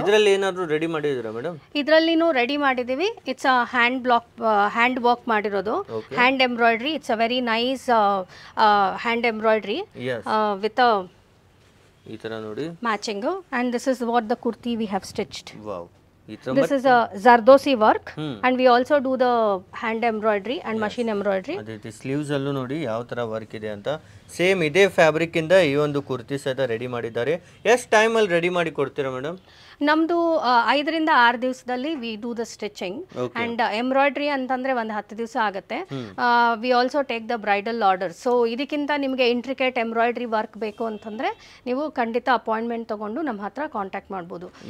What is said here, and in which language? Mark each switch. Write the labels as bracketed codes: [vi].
[kn] ಇದರಲ್ಲಿ ಏನಾದರೂ ರೆಡಿ ಮಾಡಿದ್ದೀರಾ ಮೇಡಮ್? ಇದರಲ್ಲಿನೂ ರೆಡಿ ಮಾಡಿದ್ದೀವಿ. [en] it's a hand work [kn] ಮಾಡಿರೋದು, [en] Hand embroidery. It's a very nice hand embroidery with a [kn] ಈ ತರ ನೋಡಿ [en] Matching. And this is what the kurti we have stitched. Wow. This is a Zardosi work and we also do the hand embroidery and machine embroidery. [kn] ಅದೇ sleeves ಅಲ್ಲೂ ನೋಡಿ ಯಾವ ತರ work ಇದೆ ಅಂತ. ಸೇಮ್ ಇದೇ ಫ್ಯಾಬ್ರಿಕ್ ಇಂದ ಈ ಒಂದು ಕುರ್ತಿ ಸಹಿತ ರೆಡಿ ಮಾಡಿದ್ದಾರೆ. ಎಷ್ಟು ಟೈಮ್ ಅಲ್ಲಿ ರೆಡಿ ಮಾಡಿ ಕೊಡ್ತೀರಾ ಮೇಡಮ್? ನಮ್ದು 5 ರಿಂದ 6 ದಿವಸದಲ್ಲಿ [en] we do the stitching and embroidery [kn] ಅಂತಂದ್ರೆ ಒಂದು 10 ದಿವಸ ಆಗುತ್ತೆ. [en] We also take the bridal order. [kn] So ಇದಕ್ಕಿಂತ ನಿಮಗೆ ಇಂಟ್ರಿಕೇಟ್ ಎಂಬ್ರಾಯ್ಡ್ರಿ ವರ್ಕ್ ಬೇಕು ಅಂತಂದ್ರೆ ನೀವು ಖಂಡಿತ ಅಪಾಯಿಂಟ್ಮೆಂಟ್ ತಗೊಂಡು ನಮ್ಮ ಹತ್ರ ಕಾಂಟ್ಯಾಕ್ಟ್ ಮಾಡ್ಬೋದು.